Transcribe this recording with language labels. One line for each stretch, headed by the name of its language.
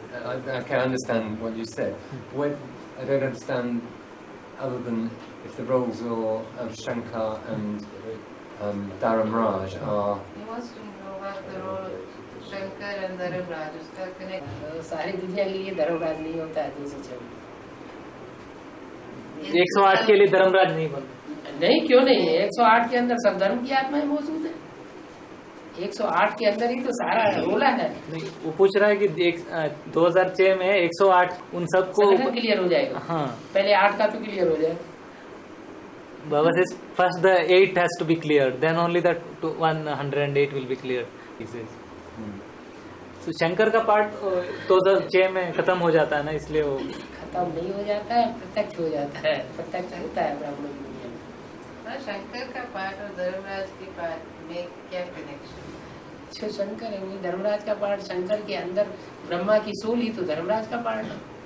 English: I can understand what you said. What I don't understand, other than if the roles of Shankar and Dharamraj are. He wants to know what the role of Shankar and Dharamraj is connected.
Hindi: सारी दुनिया के लिए धर्मराज नहीं होता है 206। 108 के लिए धर्मराज नहीं बनता। नहीं, क्यों नहीं है? 108 के अंदर सब धर्म की आत्माएं मौजूद है। 108 के अंदर ही तो सारा रोला है। नहीं, वो पूछ रहा है कि 2006 में 108 उन सबको क्लियर हो जाएगा। हाँ, पहले 8 का तो क्लियर हो जाए।
English: Baba says first the 8 has to be cleared, then only the 108 will be cleared, he says.
Hindi: तो शंकर का पार्ट 2006 में खत्म हो जाता है ना, इसलिए वो खत्म नहीं हो जाता है, प्रत्यक्ष हो जाता है। प्रत्यक्ष होता है ब्राह्मण की दुनिया में। शंकर का पार्ट और धर्मराज के पार्ट में क्या कनेक्शन? जो शंकर है वो धर्मराज का पार्ट। शंकर के अंदर ब्रह्मा की सोल ही तो धर्मराज का पार्ट है।